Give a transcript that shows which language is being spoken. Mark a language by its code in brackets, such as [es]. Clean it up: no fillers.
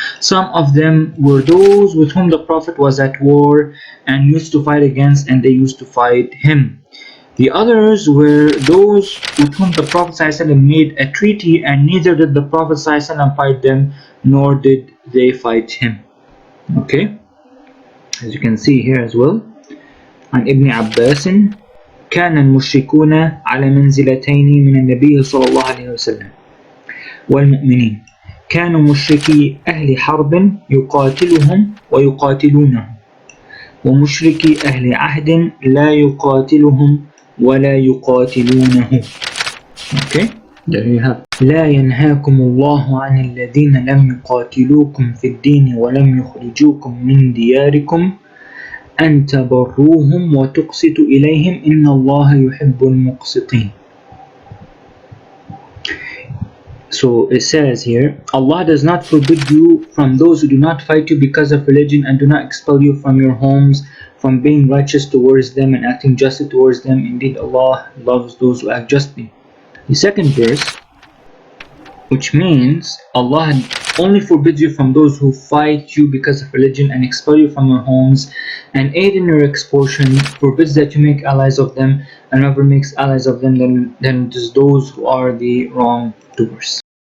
[en] Some of them were those with whom the Prophet was at war and used to fight against, and they used to fight him. The others were those with whom the Prophet ﷺ made a treaty, and neither did the Prophet ﷺ fight them, nor did they fight him. Okay, as you can see here as well, [ar] عن ابن عباس كان المشركون على منزلتين من النبي صلى الله عليه وسلم والمؤمنين. كانوا مشركي أهل حرب يقاتلهم ويقاتلونه، ومشركي أهل عهد لا يقاتلهم ولا يقاتلونه. Okay, [en] There you have. [ar] لا ينهاكم الله عن الذين لم يقاتلوكم في الدين ولم يخرجوكم من دياركم أن تبروهم وتقسطوا إليهم إن الله يحب المقسطين. [en] So it says here, Allah does not forbid you from those who do not fight you because of religion and do not expel you from your homes from being righteous towards them and acting justly towards them. Indeed, Allah loves those who act justly. The second verse, which means Allah only forbids you from those who fight you because of religion and expel you from your homes and aid in your expulsion, forbids that you make allies of them, and whoever makes allies of them, then it is those who are the wrongdoers.